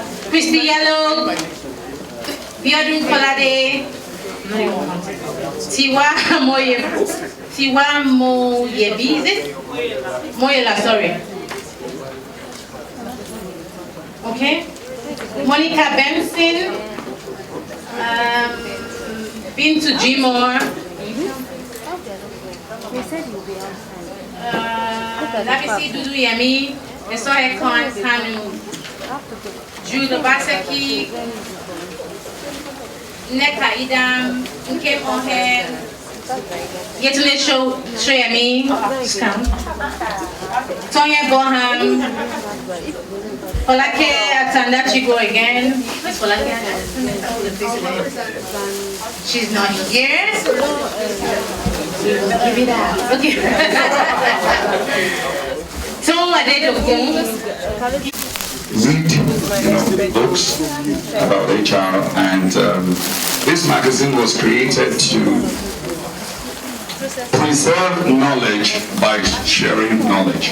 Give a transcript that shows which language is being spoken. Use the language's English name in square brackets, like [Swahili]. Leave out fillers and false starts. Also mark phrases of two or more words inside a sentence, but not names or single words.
[English] Christy Yellow, Biodun Kolade, Tiwa Moyebi, is it? Moyela, sorry. Okay. Monica Benson, Bintu Jimor, Labisi Dudu Yemi, Esoye Kanu, Jude Basaki, Neka Idam, Nkem Ohen, Yetune Shoyami, Tonya Boham, Olake Atandachigo again. Where's Olake? She's not here. Give it out. Okay. Read, books about HR, and this magazine was created to preserve knowledge by sharing knowledge.